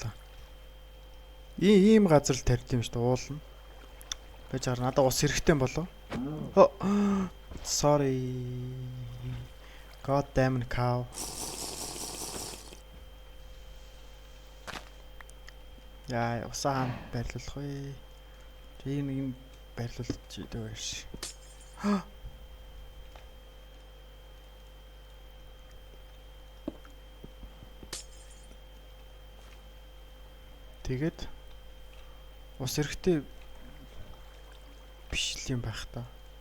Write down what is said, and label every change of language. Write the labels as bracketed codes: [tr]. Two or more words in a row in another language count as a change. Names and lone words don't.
[mn] Ийм газар л тарьд юм шүү дээ уулна. Байж байгаа надад ус хэрэгтэй болов. [en] Sorry. God damn cow. [mn] Яа, усаа хаан байрлуулах вэ? Ийм байрлуулж идэх байж. Тэгээд ус хэрэгтэй биш л юм байх та.